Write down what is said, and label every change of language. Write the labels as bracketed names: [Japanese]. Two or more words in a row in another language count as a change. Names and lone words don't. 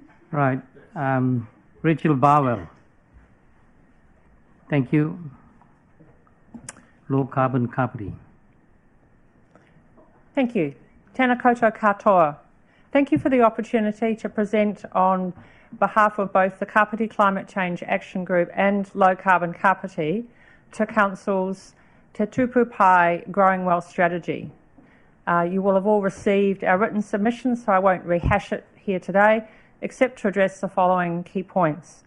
[English] Right. Rachel Barwell. Thank you. Low carbon Kāpiti. Thank you. [Māori] Tēnā koutou katoa. [English] Thank you for the opportunity to present on behalf of both the Kāpiti Climate Change Action Group and Low Carbon Kāpiti to Council's Te Tupu Pai Growing Well strategy. You will have all received our written submissions, so I won't rehash it here today, except to address the following key points.